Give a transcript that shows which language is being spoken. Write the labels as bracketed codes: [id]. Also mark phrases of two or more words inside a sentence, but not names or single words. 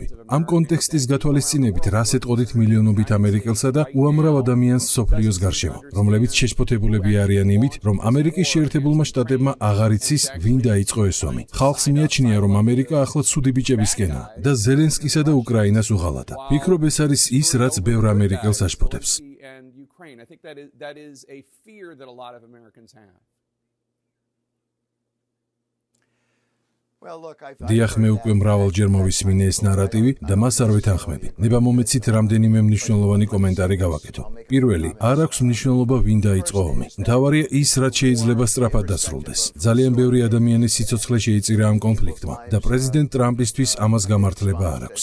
[ka] ამ კონტექსტის გათვალისწინებით რას ეტყოდით მილიონობით ამერიკელსა და უამრავ ადამიანს მსოფლიოს გარშემო, რომლებიც შეშფოთებულები არიან იმით, რომ ამერიკის შეერთებულმა შტატებმა აღარ იცის, ვინ დაიწყო ეს ომი. ხალხს მიაჩნია, რომ ამერიკა ახლა ცუდი ბიჭებისკენაა და ზელენსკისა და უკრაინას უღალატა. ფიქრობ ეს არის ის, რაც ბევრ ამერიკელს აშფოთებს. [en] I think that is a fear that a lot of Americans have. [ka] დიახ, მე უკვე მრავალჯერ მოვისმინე ეს ნარატივი და მას არ ვეთანხმები. ნება მომეცით რამდენიმე მნიშვნელოვანი კომენტარი გავაკეთო. პირველი, არ აქვს მნიშვნელობა ვინ დაიწყო ომი. მთავარია ის, რაც შეიძლება სწრაფად დასრულდეს. ძალიან ბევრი ადამიანის სიცოცხლე შეიწირა ამ კონფლიქტმა და პრეზიდენტ ტრამპისთვის ამას გამართლება არ აქვს.